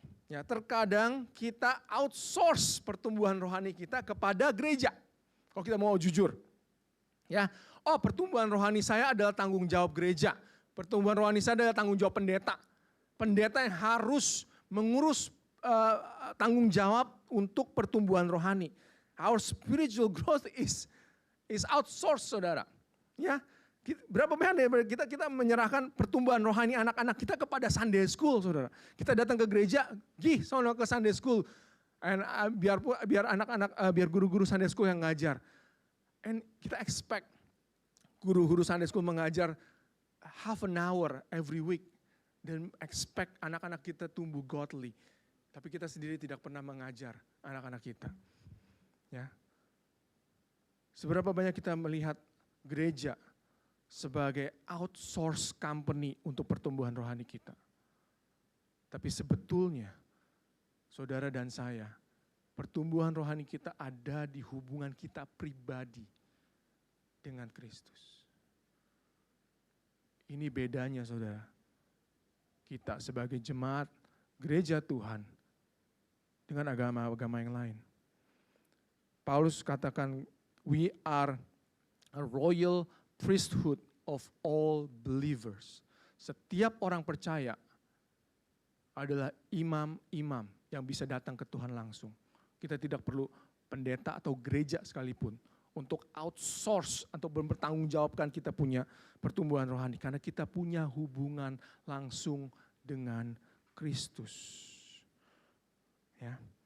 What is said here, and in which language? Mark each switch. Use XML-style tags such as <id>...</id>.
<id>Ya, terkadang kita outsource pertumbuhan rohani kita kepada gereja. Kalau kita mau jujur. Ya, pertumbuhan rohani saya adalah tanggung jawab gereja. Pertumbuhan rohani saya adalah tanggung jawab pendeta. Pendeta yang harus mengurus tanggung jawab untuk pertumbuhan rohani.</id> <en>Our spiritual growth is outsourced, saudara.</en> <id>Ya, berapa banyak kita menyerahkan pertumbuhan rohani anak-anak kita kepada Sunday School, saudara. Kita datang ke gereja, sono ke Sunday School, and biar anak-anak, biar guru-guru Sunday School yang ngajar. And kita expect guru-guru Sunday School mengajar</id> <en>half an hour every week,</en> <id>dan expect anak-anak kita tumbuh godly. Tapi kita sendiri tidak pernah mengajar anak-anak kita. Ya. Seberapa banyak kita melihat gereja sebagai outsource company untuk pertumbuhan rohani kita. Tapi sebetulnya, saudara dan saya, pertumbuhan rohani kita ada di hubungan kita pribadi dengan Kristus. Ini bedanya, saudara. Kita sebagai jemaat gereja Tuhan dengan agama-agama yang lain.</id> <en>Paulus katakan, we are a royal priesthood of all believers.</en> <id>Setiap orang percaya adalah imam-imam yang bisa datang ke Tuhan langsung. Kita tidak perlu pendeta atau gereja sekalipun untuk outsource atau mempertanggungjawabkan kita punya pertumbuhan rohani. Karena kita punya hubungan langsung dengan Kristus. Ya.</id>